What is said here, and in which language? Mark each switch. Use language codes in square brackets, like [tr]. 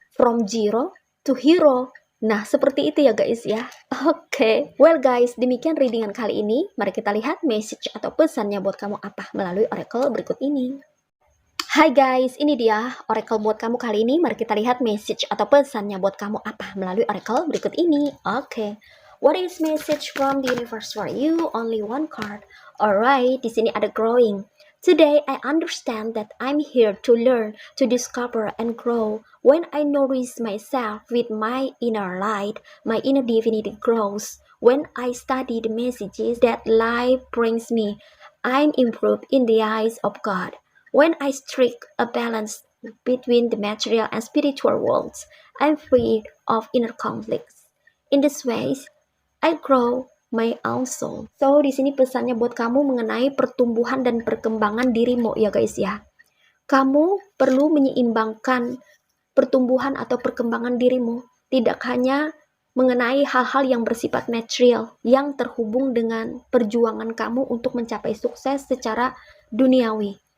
[en] From zero to hero. [id] Nah, seperti itu ya guys ya. Oke. Well guys, demikian readingan kali ini. Mari kita lihat message atau pesannya buat kamu apa melalui oracle berikut ini. Hai guys, ini dia oracle buat kamu kali ini. Mari kita lihat message atau pesannya buat kamu apa melalui oracle berikut ini. Oke. [en] What is message from the universe for you? Only one card. Alright, [id] di sini ada [en] growing. Today, I understand that I'm here to learn, to discover and grow. When I nourish myself with my inner light, my inner divinity grows. When I study the messages that life brings me, I'm improved in the eyes of God. When I strike a balance between the material and spiritual worlds, I'm free of inner conflicts. In this ways, I grow my own soul. [id] So, di sini pesannya buat kamu mengenai pertumbuhan dan perkembangan dirimu ya guys ya. Kamu perlu menyeimbangkan pertumbuhan atau perkembangan dirimu. Tidak hanya mengenai hal-hal yang bersifat material, yang terhubung dengan perjuangan kamu untuk mencapai sukses secara duniawi.